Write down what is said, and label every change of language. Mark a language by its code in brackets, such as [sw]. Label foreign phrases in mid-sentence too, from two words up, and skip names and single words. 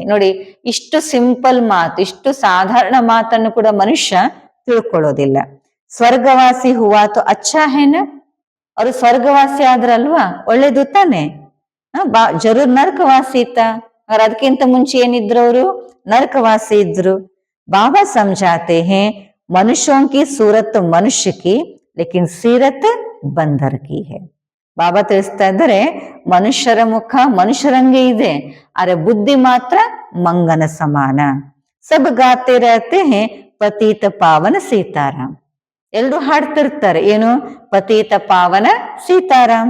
[kn] ನೋಡಿ, ಇಷ್ಟು ಸಿಂಪಲ್ ಮಾತು, ಇಷ್ಟು ಸಾಧಾರಣ ಮಾತನ್ನು ಕೂಡ ಮನುಷ್ಯ ತಿಳ್ಕೊಳ್ಳೋದಿಲ್ಲ. [hi] स्वर्गवासी हुआ तो अच्छा है ना, [kn] ಅವರು ಸ್ವರ್ಗವಾಸಿ ಆದ್ರಲ್ವಾ, ಒಳ್ಳೇದು ತಾನೆ. ಜರೂರ್ ನರಕವಾಸಿ ಇತ್ತ, ಅದಕ್ಕಿಂತ ಮುಂಚೆ ಏನಿದ್ರು ಅವರು ನರಕವಾಸಿ ಇದ್ರು. [hi] ಬಾಬಾ ಸಮझाते हैं मनुष्यों की सूरत मनुष्य की लेकिन सीरत बंदर की है. [kn] ಬಾಬಾ ತಿಳಿಸ್ತಾ ಇದ್ದಾರೆ, ಮನುಷ್ಯರ ಮುಖ ಮನುಷ್ಯರಂಗೆ ಇದೆ, ಆದ್ರೆ ಬುದ್ಧಿ ಮಾತ್ರ ಮಂಗನ ಸಮಾನ. [hi] सब गाते रहते हैं पतित पावन सीताराम. [kn] ಎಲ್ರು ಹಾಡ್ತಿರ್ತಾರೆ, ಏನು? ಪತೀತ ಪಾವನ ಸೀತಾರಾಮ್.